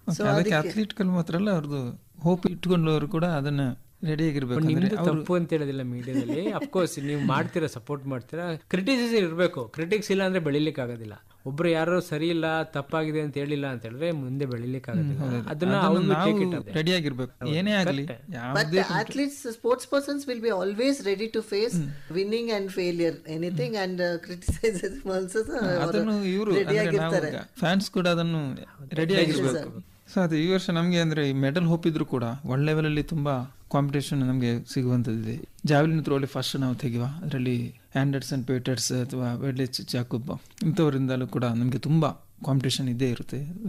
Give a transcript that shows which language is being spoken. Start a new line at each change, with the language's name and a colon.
Kannada: ಅದಕ್ಕೆ ಅಥ್ಲೀಟ್ಗಳು ಮಾತ್ರ ಅಲ್ಲ, ಅವ್ರದ್ದು ಹೋಪ್ ಇಟ್ಕೊಂಡವರು ಕೂಡ ಅದನ್ನ ರೆಡಿ ಆಗಿರ್ಬೇಕು. ನಿಮ್ದು ತಪ್ಪು ಅಂತ ಹೇಳೋದಿಲ್ಲ ಮೀಡಿಯಾದಲ್ಲಿ. ಅಫ್ಕೋರ್ಸ್ ನೀವು ಮಾಡ್ತೀರಾ, ಸಪೋರ್ಟ್ ಮಾಡ್ತೀರಾ, ಕ್ರಿಟಿಸಿಸಮ್ ಇರಬೇಕು. ಕ್ರಿಟಿಕ್ಸ್ ಇಲ್ಲ ಅಂದ್ರೆ ಬೆಳಿಲಿಕ್ಕೆ ಆಗೋದಿಲ್ಲ. ಒಬ್ರು ಯಾರು ಸರಿ ಇಲ್ಲ, ತಪ್ಪಾಗಿದೆ ಅಂತ ಹೇಳಿಲ್ಲ ಅಂತ ಹೇಳಿದ್ರೆ ಮುಂದೆ ಬೆಳಿಲಿಕ್ಕೆ ಆಗೋದಿಲ್ಲ. ಅದನ್ನ ರೆಡಿ ಆಗಿರ್ಬೇಕು ಏನೇ ಆಗಲಿ.
English: But athletes, sports persons will be always ready to face winning and failure, anything, and criticism also.
Kannada: ಅದನ್ನು ಇವರು ಫ್ಯಾನ್ಸ್ ಕೂಡ ಅದನ್ನು ರೆಡಿ ಆಗಿರ್ಬೇಕು. ಸೊ ಅದು ಈ ವರ್ಷ ನಮಗೆ ಅಂದ್ರೆ ಈ ಮೆಡಲ್ ಹೋಪ್ ಇದ್ರು ಕೂಡ ವರ್ಲ್ಡ್ ಲೆವೆಲ್ ಅಲ್ಲಿ ತುಂಬಾ ಕಾಂಪಿಟೇಷನ್ ನಮಗೆ ಸಿಗುವಂತದ್ದಿದೆ. ಜಾವೆಲಿನ್ ಥ್ರೋ ಅಲ್ಲಿ ಫಸ್ಟ್ ನಾವು ತೆಗೆಯುವ, ಅದರಲ್ಲಿ ಆಂಡರ್ಸನ್ ಪೇಟರ್ಸ್ ಅಥವಾ ವೆಡ್ಲಿಚ್ ಜಾಕೋಬ್ ಇಂಥವರಿಂದಲೂ ಕೂಡ ನಮಗೆ ತುಂಬ ಕಾಂಪಿಟೇಷನ್ ಇದ್ದೇ ಇರುತ್ತೆ.